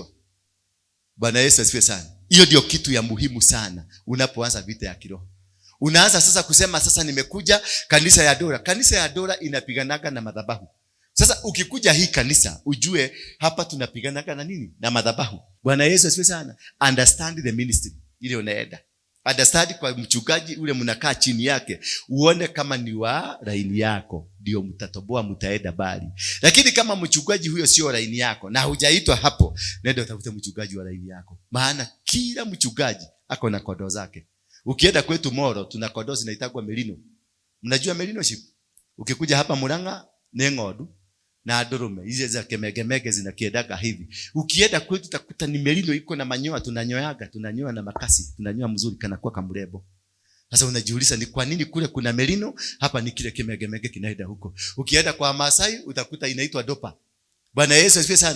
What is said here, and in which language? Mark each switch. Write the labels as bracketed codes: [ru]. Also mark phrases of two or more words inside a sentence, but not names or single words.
[sw] Bwana Yesu asifiwe sana. Hiyo ndio kitu ya muhimu sana unapoanza vita ya kiroho. Unaanza sasa kusema sasa nimekuja kanisa ya Ndura. Kanisa ya Ndura inapiganaga na madhabahu. Sasa ukikuja hii kanisa, ujue hapa tunapiganaga na nini? Na madhabahu. Bwana Yesu asifiwe sana. [en] Understand the ministry [sw] ile unaenda. Understand kwa mchungaji ule mnakaa chini yake, uone kama ni wa laini yako, ndio mtatoboa, mtaenda bali. Lakini kama mchungaji huyo sio laini yako na hujaitwa hapo, nenda utafute mchungaji wa laini yako. Maana kila mchungaji ako na kondoo zake. Ukienda kwetu Moro, tuna kondoo zinaitagwa merino. [ki] Mnajua [en] merino sheep? [ki] Ukikuja hapa Murang'a ni ng'ondu na ndurume. [sw] Hizi za kemegemege zinakiedaga hivi. Ukienda kwetu utakuta ni merino iko na manyoya, tunanyoa na makasi, tunanyoa mzuri kana kwa kamrebo. Sasa unajiuliza ni kwa nini kule kuna merino, hapa ni kile kemegemege kinaenda huko. Ukienda kwa Masai utakuta inaitwa dopa. Bwana Yesu asifiwe sana.